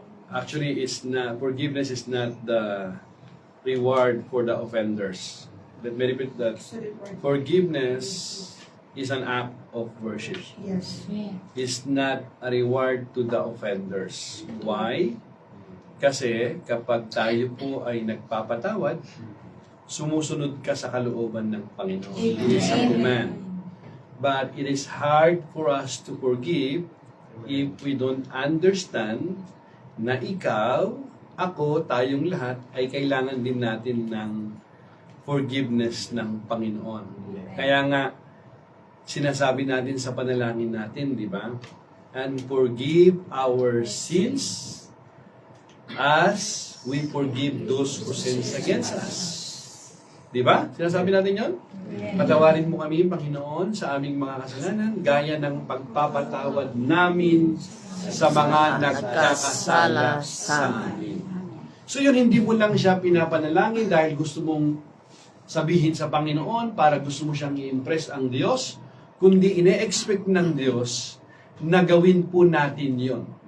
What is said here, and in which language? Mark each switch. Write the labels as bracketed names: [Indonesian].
[English] Actually, forgiveness is not the reward for the offenders. Let me repeat that. Forgiveness is an act of worship. Yes. It's not a reward to the offenders. Why? [Filipino] Kasi kapag tayo po ay nagpapatawad, sumusunod ka sa kalooban ng Panginoon. [English] It is a command. But it is hard for us to forgive if we don't understand [Filipino] na ikaw, ako, tayong lahat ay kailangan din natin ng forgiveness ng Panginoon. Kaya nga, sinasabi natin sa panalangin natin, di ba? [English] And forgive our sins as we forgive those who sins against us. [Filipino] Di ba? Sinasabi natin yon? Patawarin mo kami, Panginoon, sa aming mga kasalanan, gaya ng pagpapatawad namin sa mga nagkakasala sa amin. So yun, hindi mo lang siya pinapanalangin dahil gusto mong sabihin sa Panginoon para gusto mo siyang i-impress ang Diyos, kundi ine-expect ng Diyos na gawin po natin yon.